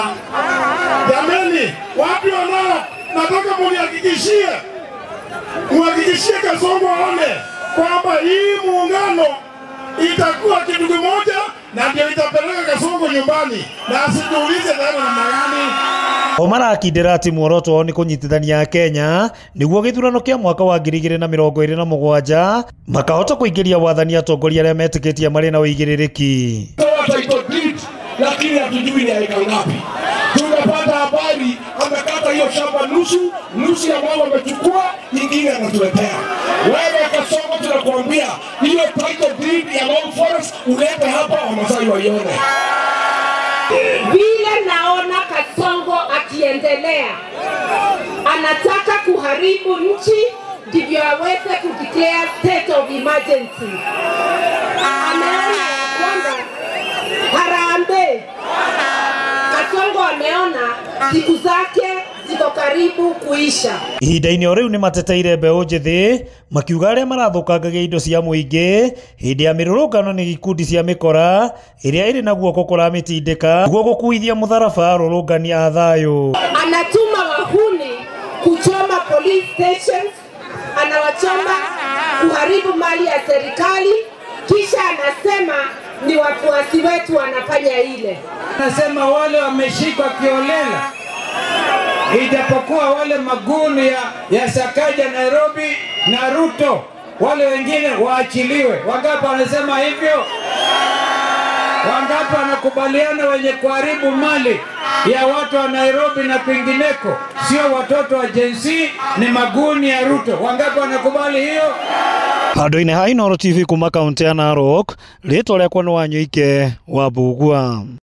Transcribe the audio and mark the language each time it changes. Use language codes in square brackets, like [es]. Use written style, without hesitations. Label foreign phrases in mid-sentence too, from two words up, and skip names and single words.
[sw] Jameni, watu wanao, nataka muhakikishie Kasongo waone kwamba hii muungano itakuwa kitu kimoja na ndio itapeleka Kasongo nyumbani na asituulize tena namna gani. [ki] Marakindĩra ati muoroto wao nĩ kũnyitithania Kenya nĩguo gĩthurano kĩa mwaka wa 2027 makahota kũingĩria wathani atongoria arĩa metĩkĩtie marĩ na ũigĩrĩrĩki. [sw] Lakini hatujui ni aika ngapi. Tunapata habari amekata hiyo shamba nusu ya wao wamechukua, nyingine anatuletea. Wewe Kasongo tunakuambia hiyo [en] title deed [sw] ya Long Forest ulete hapa Wamasai waione. Vile naona Kasongo akiendelea anataka kuharibu nchi ndivyo aweze kudeclare [en] state of emergency. [sw] Ameona kwamba Harambee Kasongo ameona siku zake ziko karibu kuisha. [ki] Ihinda-inĩ o rĩu nĩ mateteire mbeũ njĩthĩ makiuga arĩa marathũkangagia indo cia mũingĩ hĩndĩ ya mĩrũrũngano nĩ ikundi cia mĩkora ĩrĩa ĩrĩ na guoko kũramitindĩka nĩguo gũkuithia mũtharaba arũrũngani a thayũ. [sw] Anatuma wahuni kuchoma [en] police stations, [sw] anawachoma kuharibu mali ya serikali, kisha anasema ni wafuasi wetu wanafanya ile. Anasema wale wameshikwa kiolela, ijapokuwa wale maguni ya Sakaja Nairobi na Ruto wale wengine waachiliwe. Wangapi wanasema hivyo? Wangapi wanakubaliana wenye kuharibu mali ya watu wa Nairobi na pengineko sio watoto wa Gen Z, ni maguni ya Ruto? Wangapi wanakubali hiyo? [ki] Handũ-inĩ ha Inooro TV kuma kaunti ya Narok, rĩtwa rĩakwa nĩ Wanyoike wa Mbugua.